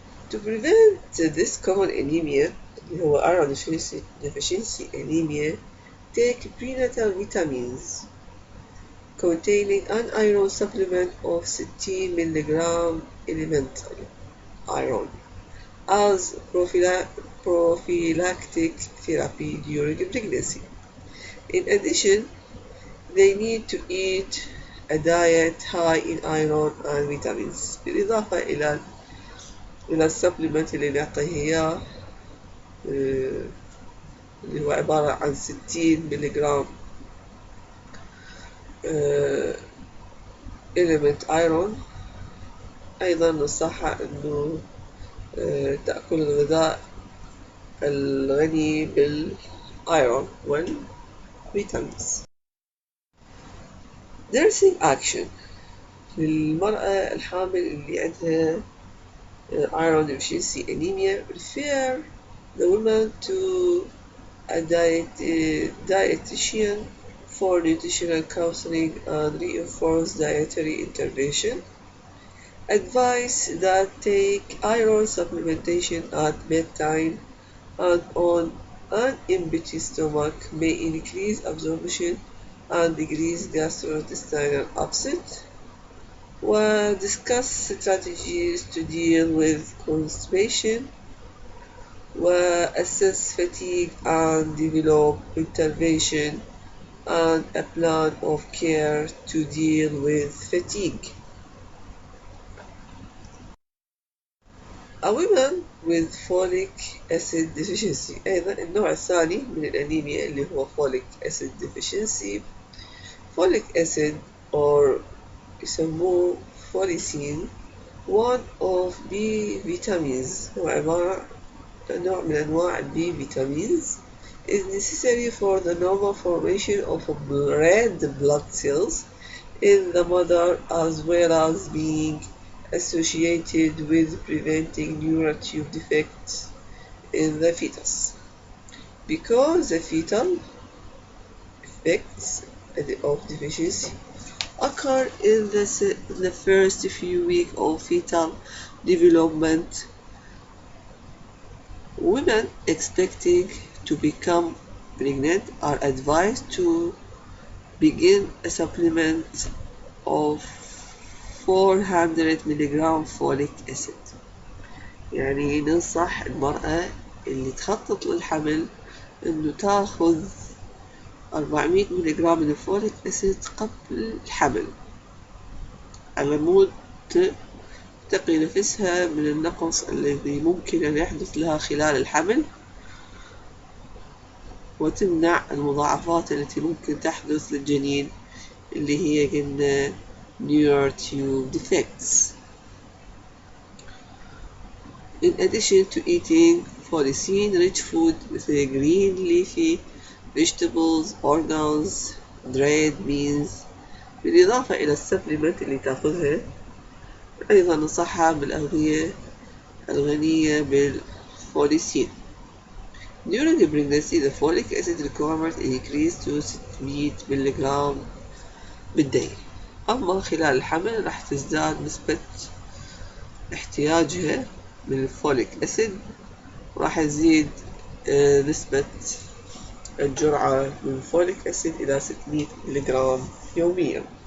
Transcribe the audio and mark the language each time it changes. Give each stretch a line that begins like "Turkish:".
English: To prevent this common anemia
Arabic: اللي هو
English: iron deficiency anemia, take prenatal vitamins containing an iron supplement of 60 mg elemental iron as prophylactic therapy during pregnancy. In addition, they need to eat a diet high in iron and vitamins.
Arabic: بالإضافة إلى السبلمنت اللي نعطيه إياه اللي هو عبارة عن 60 ملغ element iron. أيضا ننصحها أنه تأكل الغذاء الغني بالأيرون والفيتامينز.
English: nursing action
Arabic: للمرأة الحامل اللي عندها
English: iron deficiency anemia. refer the woman to a dietitian for nutritional counseling and reinforce dietary intervention. Advise that take iron supplementation at bedtime and on an empty stomach may increase absorption and decrease gastrointestinal upset. Discuss strategies to deal with constipation. Assess fatigue and develop intervention and a plan of care to deal with fatigue. A women with folic acid deficiency.
Arabic: أيضا النوع الثاني من الأنيميا اللي هو folic acid deficiency.
English: folic acid or
Arabic: يسموه فوليسين
English: one of B vitamins
Arabic: هو عبارة عن نوع من أنواع ال
English: B vitamins is necessary for the normal formation of red blood cells in the mother as well as being associated with preventing neural tube defects in the fetus. Because the fetal effects of deficiency occur in the first few weeks of fetal development, women expecting to become pregnant are advised to begin a supplement of 400 ملغ folic acid.
Arabic: يعني ننصح المرأة اللي تخطط للحمل انه تاخذ 400 ملغ من الفوليك اسيد قبل الحمل على مود تقي نفسها من النقص الذي ممكن أن يحدث لها خلال الحمل وتمنع المضاعفات التي ممكن تحدث للجنين اللي هي قلنا
English: neural tube defects. In addition to eating folicin-rich food مثل green leafy vegetables, organs, dried beans
Arabic: بالإضافة إلى السبلمنت اللي تاخذها أيضا ننصحها بالأغذية الغنية بالفوليسين.
English: During the pregnancy the folic acid requirement increased to 600 ملغ بالداي.
Arabic: أما خلال الحمل راح تزداد نسبة احتياجها من الفوليك أسيد راح يزيد نسبة الجرعة من الفوليك أسيد إلى 600 ملغ يوميا.